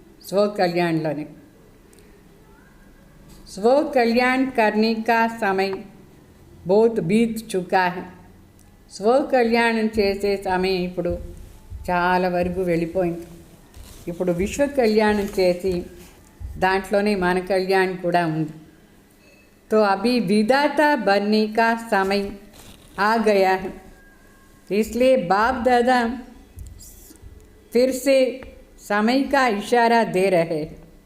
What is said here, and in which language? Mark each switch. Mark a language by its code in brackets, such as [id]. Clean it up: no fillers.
[hi] स्व कल्याणలోనే स्व कल्याण करने का समय बहुत बीत चुका है. [te] స్వకళ్యాణం చేసే సమయం ఇప్పుడు చాలా వరకు వెళ్ళిపోయింది. ఇప్పుడు విశ్వ కళ్యాణం చేసి దాంట్లోనే మన కళ్యాణం కూడా ఉంది. [hi] तो अभी विधाता बनने का समय आ गया है. इसलिए बाप दादा फिर से समय का इशारा दे रहे हैं.